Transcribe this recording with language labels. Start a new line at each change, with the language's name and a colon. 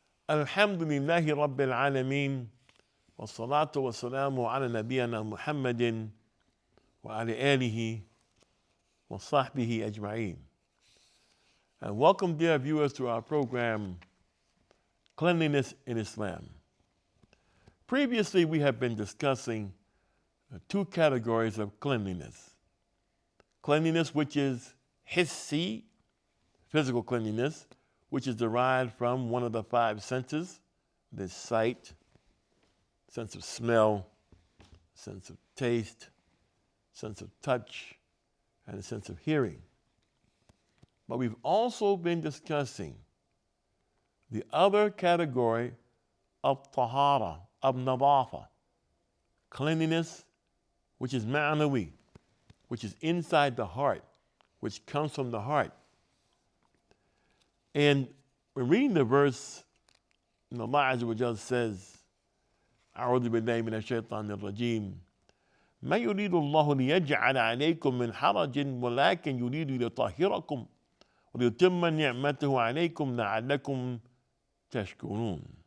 Arabic: الحمد لله رب العالمين والصلاة والسلام على نبينا محمد وعلى آله وصحبه أجمعين.
English: And welcome, dear viewers, to our program, Cleanliness in Islam. Previously, we have been discussing two categories of cleanliness. Cleanliness, which is hissi, physical cleanliness, which is derived from one of the five senses, the sight, sense of smell, sense of taste, sense of touch, and a sense of hearing. But we've also been discussing the other category of tahara, of nadafa, cleanliness, which is ma'nawi, which is inside the heart, which comes from the heart. And when reading the verse, Allah Azza wa Jal says,
Arabic: أعوذ بالله من الشيطان الرجيم ما يريد الله ليجعل عليكم من حرج ولكن يريد ليطهركم ويتم نعمته عليكم لعلكم تشكرون.